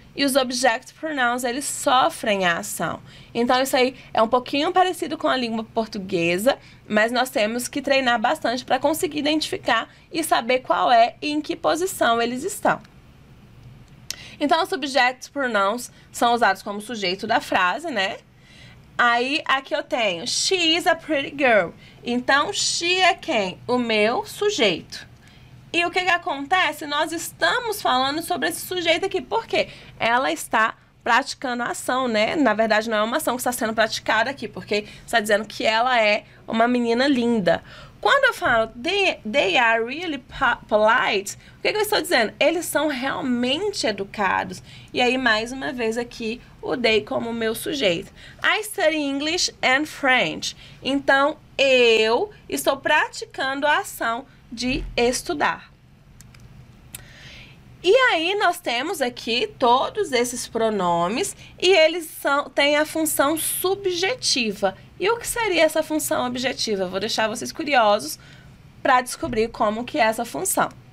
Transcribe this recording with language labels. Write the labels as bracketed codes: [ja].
[pt] E os object pronouns, eles sofrem a ação. Então, isso aí é um pouquinho parecido com a língua portuguesa, mas nós temos que treinar bastante para conseguir identificar e saber qual é e em que posição eles estão. Então, os subject pronouns são usados como sujeito da frase, né? Aí, aqui eu tenho, [en] she is a pretty girl. [pt] Então, she é quem? O meu sujeito. E o que acontece? Nós estamos falando sobre esse sujeito aqui. Por quê? Ela está praticando a ação, né? Na verdade, não é uma ação que está sendo praticada aqui, porque está dizendo que ela é uma menina linda. Quando eu falo [en] they are really polite, [pt] o que eu estou dizendo? Eles são realmente educados. E aí, mais uma vez aqui, o they como meu sujeito. [en] I study English and French. [pt] Então, eu estou praticando a ação de estudar. E aí, nós temos aqui todos esses pronomes e eles têm a função subjetiva. E o que seria essa função objetiva? Eu vou deixar vocês curiosos para descobrir como que é essa função.